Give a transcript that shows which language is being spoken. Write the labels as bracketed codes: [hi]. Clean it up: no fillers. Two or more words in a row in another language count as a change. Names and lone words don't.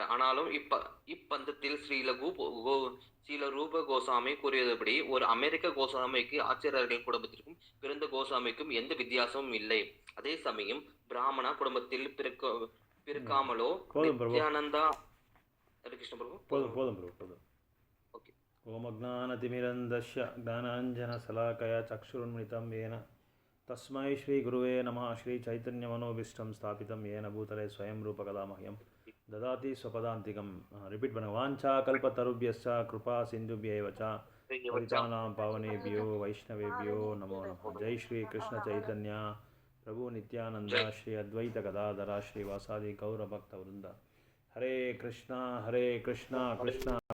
[ta] ஆனாலும் இப்பந்தத்தில் ஸ்ரீல ரூப கோசாமி கூறியபடி ஒரு அமெரிக்க கோசாமிக்கு ஆச்சாரியர்களின் குடும்பத்திற்கும் பிறந்த கோசாமிக்கும் எந்த வித்தியாசமும் இல்லை. அதே சமயம் பிராமண குடும்பத்தில் பிறக்காமலோ நித்யானந்தா ஹரிகிருஷ்ண பிரபு [sa] போதும். ॐ अज्ञानतिमिरान्धस्य ज्ञानाञ्जनशलाकया चक्षुरुन्मीलितम् येन तस्मै श्री गुरुवे नमः. श्री चैतन्य मनोभीष्टं स्थापितं येन भूतले स्वयं रूपकदा मह्यं ददाति स्वपदान्तिकं. [ta] रिपीट பண்ணுங்க. [sa] वाञ्छा कल्पतरुभ्यश्च कृपा सिन्धुभ्यैव च पतितानां पावनेभ्यो वैष्णवेभ्यो नमो नमः. जय श्री कृष्ण चैतन्य प्रभु नित्यानंद श्री अद्वैत गदाधर श्री वासादि गौर भक्त वृंद. हरे कृष्णा कृष्णा